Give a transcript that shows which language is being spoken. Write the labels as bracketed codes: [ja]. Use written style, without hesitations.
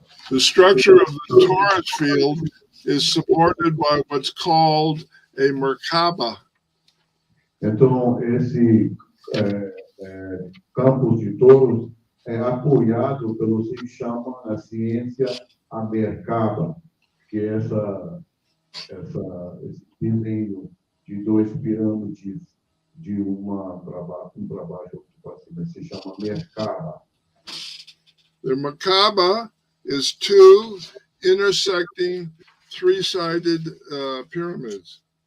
[en] The structure of the torus field is supported by what's called a Merkaba. [pt] Então, esse campo de touros é apoiado pelo que se chama na ciência a Merkaba, que é esse desenho de dois pirâmides, de uma para baixo, um para baixo, outro para cima, se chama Merkaba. [en] The Merkaba is two intersecting three-sided pyramids.